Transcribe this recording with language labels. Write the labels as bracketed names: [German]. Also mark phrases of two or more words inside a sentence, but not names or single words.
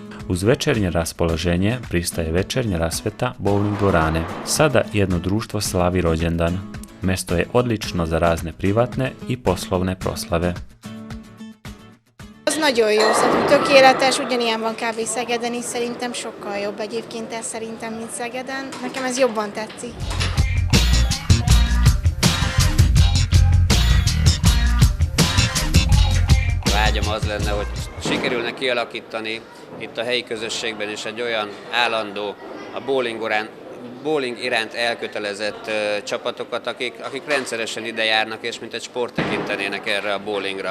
[Serbian] Uz večernje raspoloženje pristaje večernja rasveta bowling dvorane. Sada jedno društvo slavi rođendan. Mesto je odlično za razne privatne i poslovne proslave. [Hungarian] Az nagyon jó, szóval tökéletes, ugyanilyen van kb. Szegeden is, szerintem sokkal jobb egyébként ez szerintem, mint Szegeden. Nekem ez jobban tetszik. Vágyam az lenne, hogy sikerülne kialakítani itt a helyi közösségben is egy olyan állandó, a bowling iránt elkötelezett csapatokat, akik rendszeresen ide járnak, és mint egy sport tekintenének erre a bowlingra.